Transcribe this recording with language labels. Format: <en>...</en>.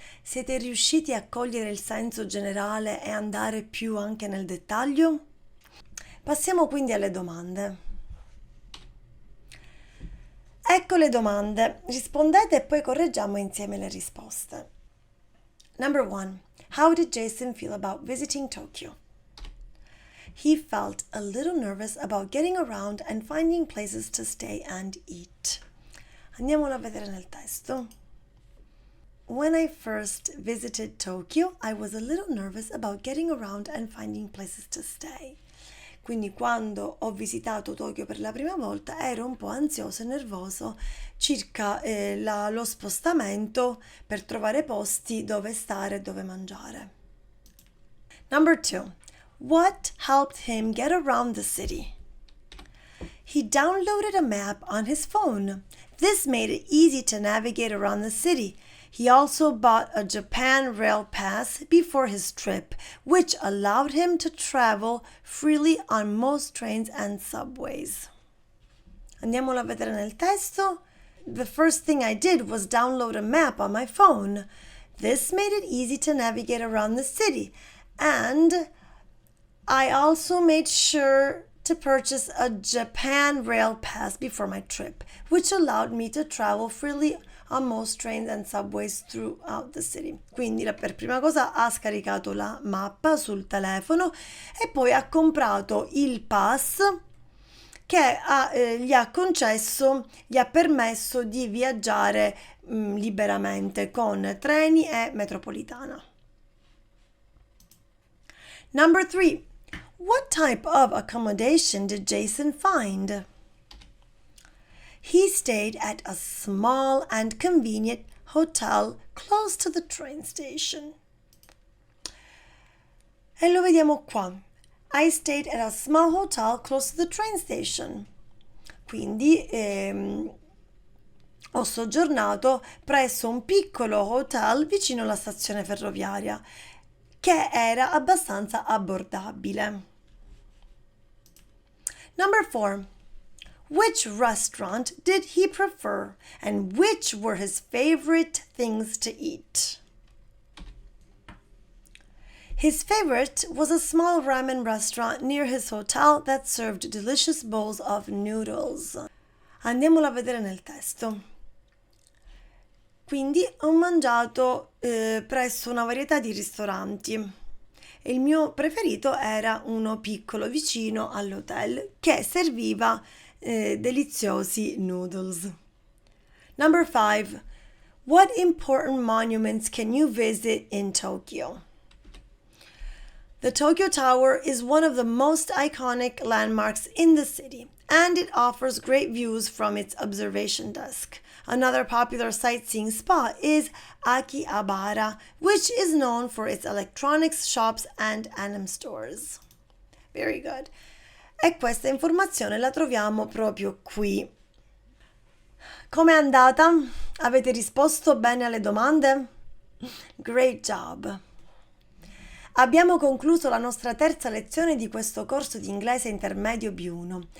<it>Siete riusciti a cogliere il senso generale e andare più anche nel dettaglio? Passiamo quindi alle domande. Ecco le domande. Rispondete e poi correggiamo insieme le risposte.</it> <en>Number 1. How did Jason feel about visiting Tokyo? He felt a little nervous about getting around and finding places to stay and eat.</en> <it>Andiamolo a vedere nel testo.</it> <en>When I first visited Tokyo, I was a little nervous about getting around and finding places to stay.</en> <it>Quindi quando ho visitato Tokyo per la prima volta ero un po' ansioso e nervoso circa lo spostamento per trovare posti dove stare e dove mangiare.</it> <en>Number 2. What helped him get around the city? He downloaded a map on his phone. This made it easy to navigate around the city. He also bought a Japan Rail Pass before his trip, which allowed him to travel freely on most trains and subways.</en> <it>Andiamolo a vedere nel testo.</it> <en>The first thing I did was download a map on my phone. This made it easy to navigate around the city, and I also made sure to purchase a Japan Rail Pass before my trip, which allowed me to travel freely on most trains and subways throughout the city.</en> <it>Quindi per prima cosa ha scaricato la mappa sul telefono e poi ha comprato il pass che gli ha permesso di viaggiare liberamente con treni e metropolitana.</it> <en>Number 3. What type of accommodation did Jason find? He stayed at a small and convenient hotel close to the train station.</en> <it>E lo vediamo qua.</it> <en>I stayed at a small hotel close to the train station.</en> <it>Quindi ho soggiornato presso un piccolo hotel vicino alla stazione ferroviaria, che era abbastanza abbordabile.</it> <en>Number 4. Which restaurant did he prefer and which were his favorite things to eat? His favorite was a small ramen restaurant near his hotel that served delicious bowls of noodles.</en> <it>Andiamolo a vedere nel testo. Quindi ho mangiato presso una varietà di ristoranti e il mio preferito era uno piccolo vicino all'hotel che serviva deliziosi noodles.</it> <en>Number 5. What important monuments can you visit in Tokyo? The Tokyo Tower is one of the most iconic landmarks in the city, and it offers great views from its observation desk. Another popular sightseeing spot is Akihabara, which is known for its electronics shops and anime stores. Very good.</en> <it>E questa informazione la troviamo proprio qui. Com'è andata? Avete risposto bene alle domande?</it> <en>Great job!</en> <it>Abbiamo concluso la nostra terza lezione di questo corso di inglese intermedio B1.</it>